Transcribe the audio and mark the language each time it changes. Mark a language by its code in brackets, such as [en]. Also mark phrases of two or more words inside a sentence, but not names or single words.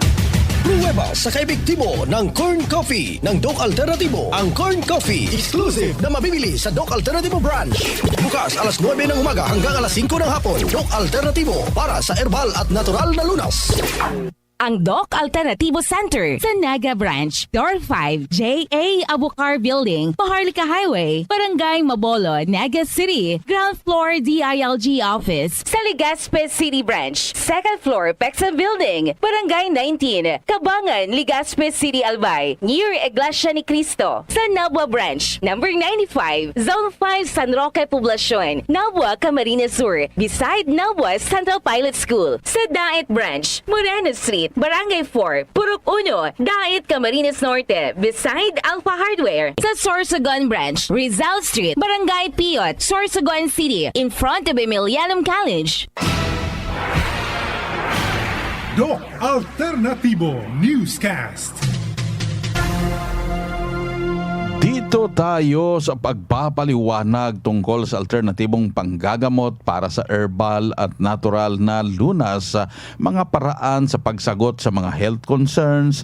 [tl] Pruweba sa kaepektibo ng Corn Coffee ng Doc Alternativo. Ang Corn Coffee, exclusive na mabibili sa Doc Alternativo branch. Bukas alas 9 ng umaga hanggang alas 5 ng hapon. Doc Alternativo para sa herbal at natural na lunas. Ang Doc Alternativo Center sa Naga Branch, Door 5, J.A. Abukar Building, Maharlika Highway, Barangay Mabolo, Naga City, [en] ground floor [tl] DILG office sa Legazpi City Branch, [en] second floor [tl] Pexa Building, Barangay 19, Kabangan, Legazpi City, Albay, near Iglesia ni Cristo, sa Nabua Branch, number 95, Zone 5, San Roque Poblacion, Nabua, Camarines Sur, beside Nabua Central Pilot School, sa Dait Branch, Moreno Street, Barangay 4, Purok 1, Dait, Camarines Norte, beside Alpha Hardware, sa Sorsogon Branch, Rizal Street, Barangay Piot, Sorsogon City, [en] in front of Emilianum College. [tl] Doc Alternativo Newscast. Dito tayo sa pagpapaliwanag tungkol sa alternatibong panggagamot para sa herbal at natural na lunas, mga paraan sa pagsagot sa mga [en] health concerns.